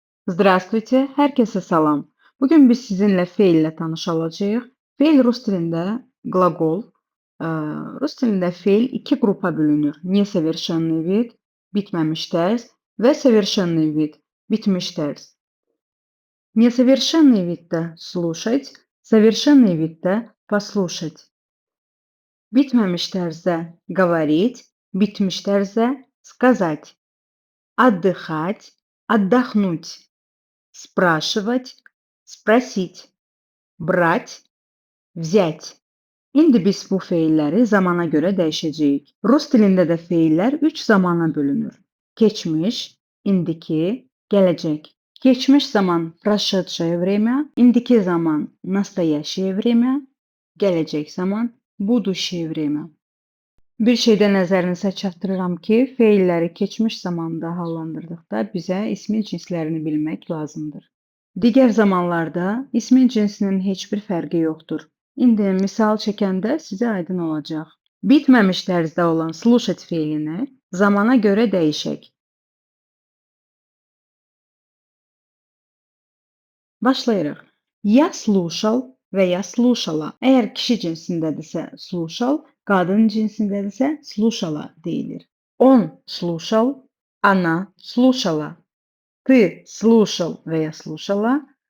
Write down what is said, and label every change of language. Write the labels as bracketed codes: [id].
[az] Здравствуйте, herkese salam. Bugün biz sizinle feille tanış olacağıq. Feil rus dilində qlaqol. Ə, Rus dilində feil iki qrupa bölünür. Nesoвершенный вид, bitməmiş tərz və совершенный вид, bitmiş tərz. [ru] Несовершенный видdə слушать, совершенный видdə послушать. [az] Bitməmiş tərzdə говорить, bitmiş tərzdə сказать. [ru] Отдыхать, отдохнуть. Спрашивать, sпросить, brать, взять. [az] İndi biz bu feilləri zamana görə dəyişəcəyik. Rus dilində də feillər 3 zamana bölünür. Keçmiş, indiki, gələcək. Keçmiş zaman прошедшее время, indiki zaman настоящее время, gələcək zaman будущее время. Bir şeydə nəzərinizə çatdırıram ki, feilləri keçmiş zamanda hallandırdıqda bizə ismin cinslərini bilmək lazımdır. Digər zamanlarda ismin cinsinin heç bir fərqi yoxdur. İndi misal çəkəndə sizə aydın olacaq. Bitməmiş tərzdə olan слушать feilini zamana görə dəyişək. Başlayırıq. [ru] Я слушал və ya слушала. [az] Əgər kişi cinsindədirsə слушал, qadın cinsindədirsə слушала deyilir. [ru] Он слушал, она слушала. Ты слушал [az] və ya [ru] слушала.